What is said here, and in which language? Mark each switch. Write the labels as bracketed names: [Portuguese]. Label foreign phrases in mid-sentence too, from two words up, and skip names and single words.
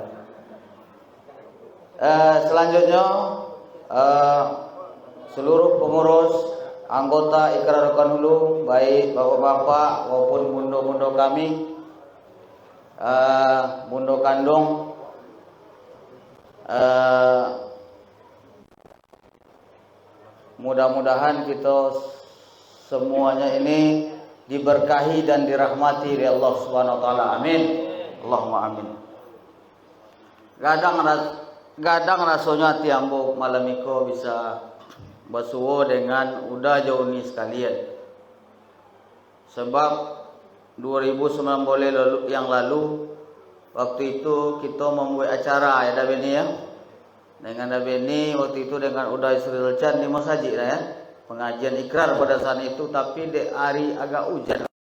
[Indonesian] Selanjutnya seluruh pengurus anggota Ikrar Rokan Hulu, baik bapak-bapak maupun mundo-mundo kami, mundo kandung, mudah-mudahan kita semuanya ini diberkahi dan dirahmati oleh Allah [Arabic] سبحانه وتعالى. آمين. اللهم آمين. [Minangkabau] Gadang rasanya tiambo malam iko bisa basuwo dengan udah jauh ni sekalian. [Indonesian] Sebab 2009 yang lalu waktu itu kita membuat acara ya Dabeni ya. Dengan Dabeni waktu itu dengan Uday Sri Chan di Masjid ya. Pengajian ikrar pada saat itu, tapi di hari agak hujan.